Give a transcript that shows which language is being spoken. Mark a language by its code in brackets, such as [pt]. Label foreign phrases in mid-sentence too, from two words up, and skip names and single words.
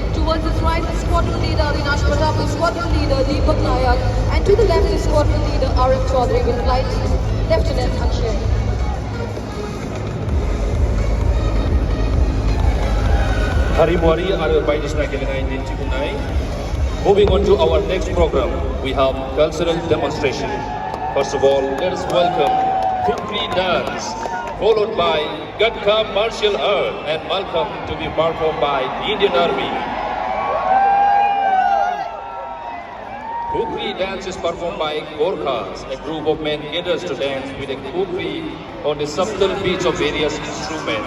[en] Towards his right is squadron leader Avinash Pratap and squadron leader Deepak Nayak, and to the left is squadron leader RM Chaudhary with flight Lieutenant Akshay. [brx] Harimwari आरो बायदिसिना गेलेनाय दिन्थिफुंनाय. [en] Moving on to our next program, we have cultural demonstration. First of all, let us welcome Kukri dance, followed by Gatka martial art, and welcome to be performed by the Indian Army. Kukri dance is performed by Gorkhas, a group of men gathers to dance with a kukri on the subtle beats of various instruments.